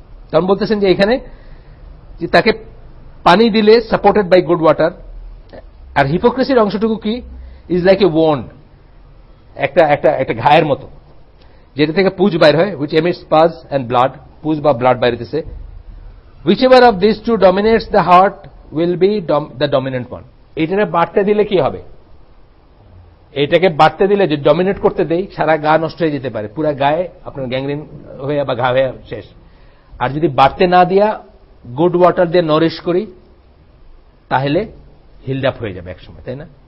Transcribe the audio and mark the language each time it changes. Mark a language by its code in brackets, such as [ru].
[bn] তখন বলতেছেন যে এখানে যে তাকে পানি দিলে [en] Supported by good water. [bn] আর হিপোক্রেসির অংশটুকু কি, [en] is like a wound, [bn] একটা ঘায়ের মতো, যেটা থেকে পুজ বাইর হয়, [en] which emits pus and blood, [bn] পুজ বা blood বাইরেতেছে। [en] whichever of these two dominates the heart will be the dominant one. [bn] এটাকে বাড়তে দিলে কি হবে, এটাকে বাড়তে দিলে যে ডমিনেট করতে দেই, সারা গা নষ্ট হয়ে যেতে পারে, পুরা গায়ে আপনার গ্যাংগ্রিন হয়ে বা ঘা হয়ে শেষ। আর যদি বাড়তে না দিয়া গুড ওয়াটার দিয়ে নরিশ করি, তাহলে হিলড আপ হয়ে যাবে একসময়, তাই না?